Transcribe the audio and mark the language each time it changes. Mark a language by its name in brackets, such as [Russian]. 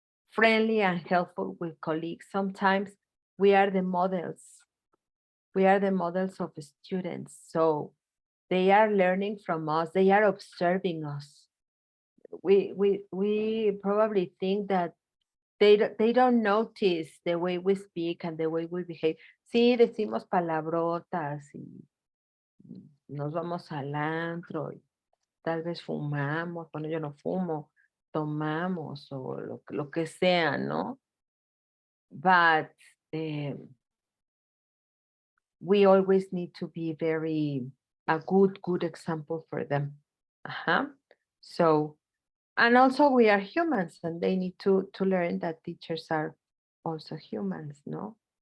[English] Friendly and helpful with colleagues. Sometimes we are the models. We are the models of students. So they are learning from us. They are observing us. We probably think that they don't notice the way we speak and the way we behave. [Spanish] Sí, decimos palabrotas y nos vamos al antro y tal vez fumamos, bueno, yo no fumo, tomamos o lo que sea, ¿no? [English] But we always need to be a good example for them. So, and also we are humans and they need to learn that teachers are also humans, ¿no?